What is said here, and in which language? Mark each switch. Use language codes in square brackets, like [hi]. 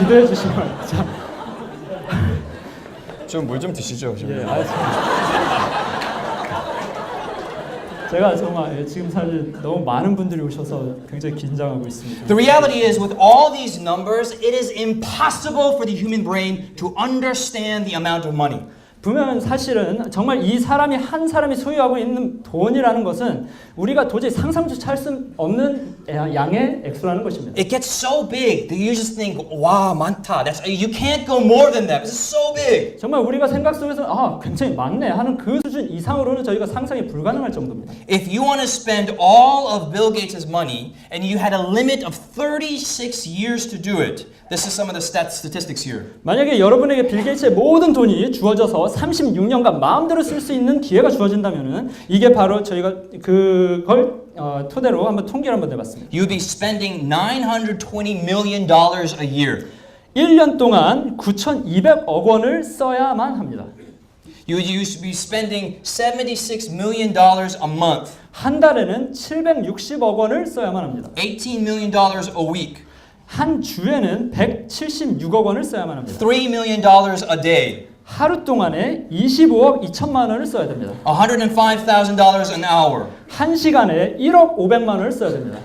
[ko] 기도해 주시기 바랍니다. 좀 물 좀 드시죠. 예, 제가 정말 지금 사실 너무 많은 분들이 오셔서 굉장히 긴장하고 있습니다. [en] The reality is, with all these numbers, it is impossible for the human brain to understand the amount of money. [ko] 보면 사실은 정말 이 사람이 한 사람이 소유하고 있는 돈이라는 것은 우리가 도저히 상상조차 할 수 없는 양의 액수라는 것입니다. [en] It gets so big that you just think, wow, [ko] 많다. [en] You can't go more than that. It's so big. [ko] 정말 우리가 생각 속에서 굉장히 많네 하는 그 수준 이상으로는 저희가 상상이 불가능할 정도입니다. [en] If you want to spend all of Bill Gates' money and you had a limit of 36 years to do it, this is some of the statistics here. [ko] 만약에 여러분에게 빌 게이츠의 모든 돈이 주어져서 36년간 마음대로 쓸 수 있는 기회가 주어진다면은 이게 바로 저희가 그걸 토대로 한번 통계를 한번 내봤습니다. [en] You'd be spending $920 million a year. [ko] 1년 동안 9,200억 원을 써야만 합니다. [en] You would be spending $76 million a month. [ko] 한 달에는 760억 원을 써야만 합니다. [en] $18 million a week. [ko] 한 주에는 176억 원을 써야만 합니다. [en] $3 million a day. [ko] 하루 동안에 25억 2천만 원을 써야 됩니다. [en] $105,000 an hour. [ko] 한 시간에 1억 500만 원을 써야 됩니다.